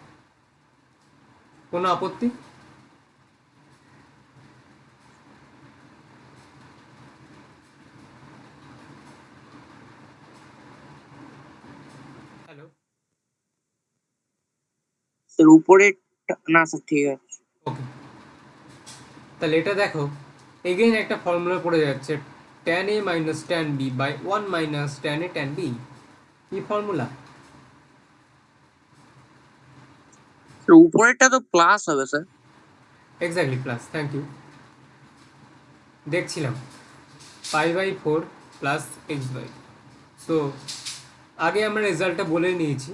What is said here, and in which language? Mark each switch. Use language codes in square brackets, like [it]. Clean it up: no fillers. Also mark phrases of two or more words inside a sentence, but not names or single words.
[bn] কোনো আপত্তি? হ্যালো, স্যার উপরে না স্যার ঠিক আছে। ওকে। তাহলে এটা দেখো এগেইন একটা ফর্মুলা পড়ে যাচ্ছে [en] tan a minus tan b by 1 minus tan a tan b. [bn] কি ফর্মুলা? উপরেরটা তো প্লাস হবে স্যার। [en] Exactly plus, thank you. [bn] দেখছিলাম [en] pi by 4 plus x by. [bn] সো আগে আমরা রেজাল্টটা বলে নিয়েছি।